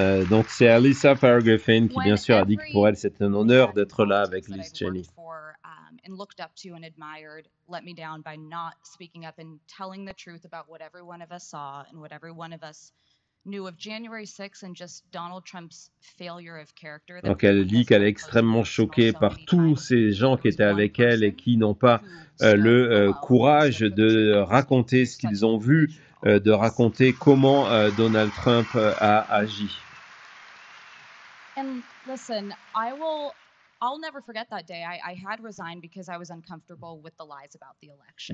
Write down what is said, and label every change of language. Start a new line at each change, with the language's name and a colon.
French: Donc c'est Alyssa Farah Griffin qui bien sûr a dit que pour elle c'est un honneur d'être là avec Liz Cheney.
English: And looked up to and admired, let me down by not speaking up and telling the truth about what every one of us saw and what every one of us knew of January 6th and just Donald Trump's failure of character.
French: Donc elle dit qu'elle est extrêmement choquée par tous ces gens qui étaient avec elle et qui n'ont pas le courage de raconter ce qu'ils ont vu, de raconter comment Donald Trump a agi.
English: And listen, I will I'll never forget that day. I had resigned because I was uncomfortable with the lies about the election.